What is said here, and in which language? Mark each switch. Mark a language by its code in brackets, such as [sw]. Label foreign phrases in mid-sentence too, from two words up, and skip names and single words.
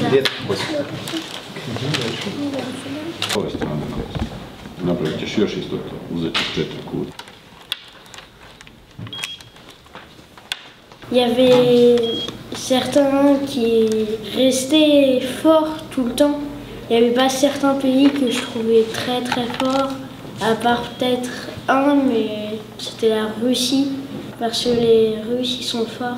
[ru] Где-то [hr] Napravite još isto to, uzeti 4 kuta. [fr] Il y avait certains qui restaient forts tout le temps. Il n'y avait pas certains pays que je trouvais très très forts, à part peut-être un, mais c'était la Russie, parce que les Russes ils sont forts.